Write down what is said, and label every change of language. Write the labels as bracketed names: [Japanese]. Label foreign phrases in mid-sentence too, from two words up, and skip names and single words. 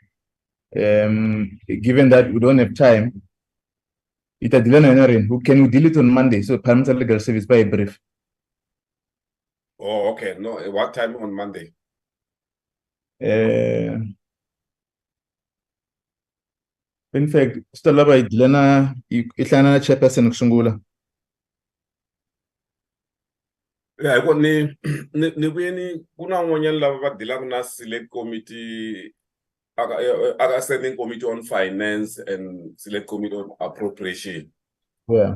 [English] Given that we don't have time, who can we deal it on Monday? So parliamentary legal service by a brief. Oh, okay. No, what time on Monday? [Tsonga] In fact swi lava hi dilana hi hlangana na chairperson ku sungula. Ya hikuva ni vuye ni ku na n'wanyana lava va dilaka na [English] select committee aka standing committee on finance and select committee on appropriation. Yeah.